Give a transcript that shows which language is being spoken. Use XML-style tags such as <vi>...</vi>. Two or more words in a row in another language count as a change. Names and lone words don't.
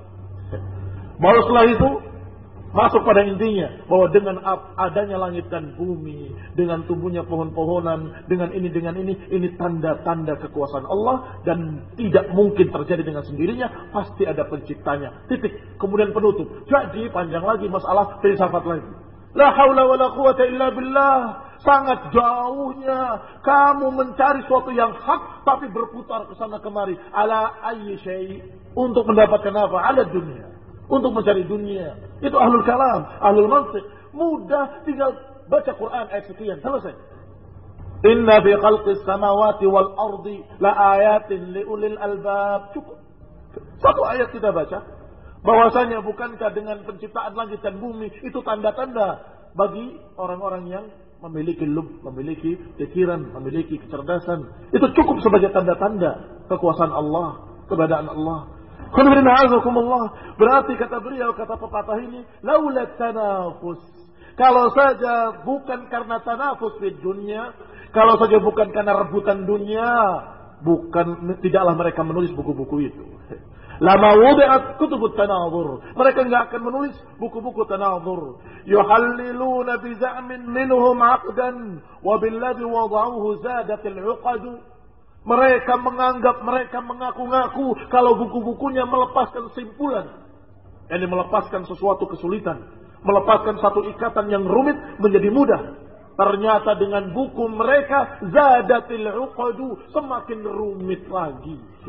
<id>Baru setelah itu masuk pada intinya, bahwa dengan adanya langit dan bumi, dengan tumbuhnya pohon-pohonan, dengan ini tanda-tanda kekuasaan Allah, dan tidak mungkin terjadi dengan sendirinya, pasti ada penciptanya. Titik. Kemudian penutup. Jadi panjang lagi masalah filsafat lagi.</id> <ar>لا حول ولا قوة إلا بالله.</ar> <id>Sangat jauhnya kamu mencari sesuatu yang hak, tapi berputar ke sana kemari.</id> <ar>على أي شيء',</ar> <id>untuk mendapatkan apa? Ala dunia. Untuk mencari dunia. Itu</id> <ar>أهل الكلام، أهل المنطق.</ar> <id>Mudah, tinggal baca Quran ayat sekian, selesai.</id> <ar>إن في خلق السماوات والأرض لآيات لأولي الألباب.</ar> <id>Cukup. 1 ayat kita baca. Bahwasanya bukankah dengan penciptaan langit dan bumi itu tanda-tanda bagi orang-orang yang memiliki lub, memiliki pikiran, memiliki kecerdasan. Itu cukup sebagai tanda-tanda kekuasaan Allah, keberadaan Allah. Berarti kata beliau, kata pepatah ini,</id> <ar>لولا التنافس.</ar> <id>Kalau saja bukan karena tanafus di dunia, kalau saja bukan karena rebutan dunia, tidaklah mereka menulis buku-buku itu.</id> <ar>لما وضعت كتب التناظر.</ar> <id>Mereka enggak akan menulis buku-buku tanadhur.</id> <ar>يحللون بزعم منهم عقدا وبالذي وضعوه زادت العقد.</ar> <id>Mereka menganggap, mereka mengaku-ngaku kalau buku-bukunya melepaskan simpulan, yakni melepaskan sesuatu kesulitan, melepaskan satu ikatan yang rumit menjadi mudah. Ternyata dengan buku mereka</id> <ar>زادت العقد,</ar> <id>semakin rumit lagi.</id>